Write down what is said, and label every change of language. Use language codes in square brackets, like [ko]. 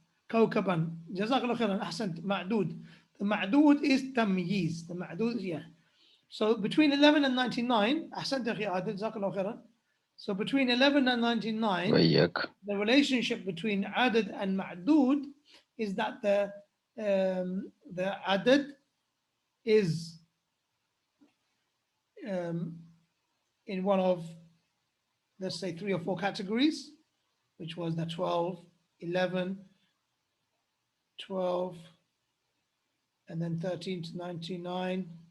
[ar] كوكبا جزاك الله خيرا أحسنت معدود. [en] The معدود is تمييز. The معدود, yeah. So between 11 and 99 [ar] أحسنت أخي عادل جزاك الله خيرا. [en] So between 11 and 99 [ar] وإياك. [en] the relationship between عدد and معدود is that the عدد is in one of, let's say, 3 or 4 categories, which was the 12, 11, 12, and then 13 to 99,